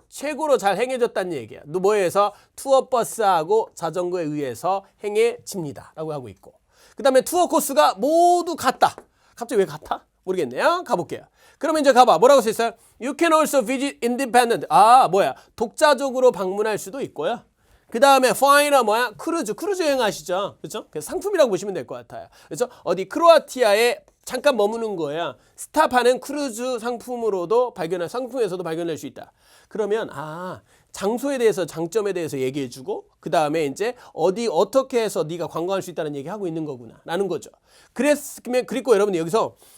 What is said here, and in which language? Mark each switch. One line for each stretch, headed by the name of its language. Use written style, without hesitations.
Korean: 최고로 잘 행해졌다는 얘기야. 뭐에서? 투어 버스하고 자전거에 의해서 행해집니다. 라고 하고 있고. 그 다음에 투어 코스가 모두 같다. 갑자기 왜 같아? 모르겠네요. 가볼게요. 그러면 이제 가봐. 뭐라고 써있어요?
English: You can also visit independent.
Korean: 독자적으로 방문할 수도 있고요. 그 다음에 find 크루즈 여행 아시죠? 그렇죠? 그래서 상품이라고 보시면 될 것 같아요. 그렇죠? 어디 크로아티아에 잠깐 머무는 거야. 스탑하는 크루즈 상품으로도 상품에서도 발견할 수 있다. 그러면 장소에 대해서 장점에 대해서 얘기해주고 그 다음에 이제 어떻게 해서 네가 관광할 수 있다는 얘기하고 있는 거구나 라는 거죠. 그리고 여러분이 여기서